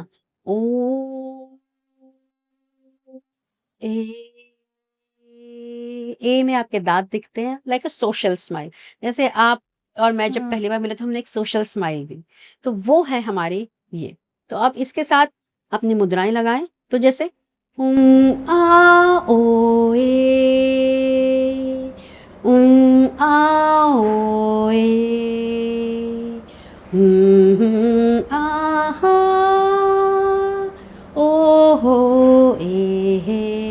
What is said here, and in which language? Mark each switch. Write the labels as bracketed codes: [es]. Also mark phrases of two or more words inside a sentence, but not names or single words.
[hi] ओ ए। में आपके दांत दिखते हैं, [en] like a social smile. [hi] जैसे आप और मैं जब हम्म। पहली बार मिले तो हमने एक [en] social smile [hi] भी, तो वो है हमारी ये। तो आप इसके साथ अपनी मुद्राएं लगाएं, तो जैसे आ ओ ए, आ ओ ए, आ हा, ओ हो ए हे,